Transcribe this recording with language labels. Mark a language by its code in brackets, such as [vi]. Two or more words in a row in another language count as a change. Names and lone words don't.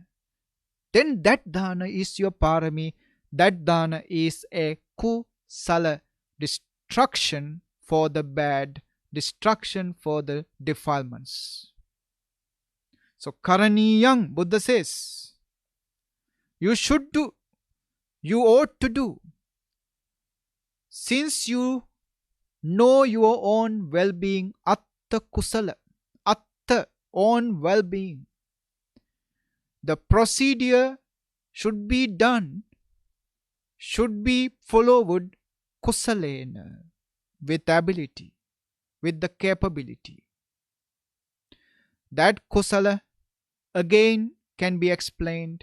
[en] Then that dana is your parami. That dana is a kusala, destruction for the bad, destruction for the defilements. So Karaniya, Buddha says, you should do, you ought to do. Since you know your own well-being, [pi] atta kusala, atta, [en] own well-being, the procedure should be done, should be followed kusalena, with ability, with the capability. That kusala again can be explained.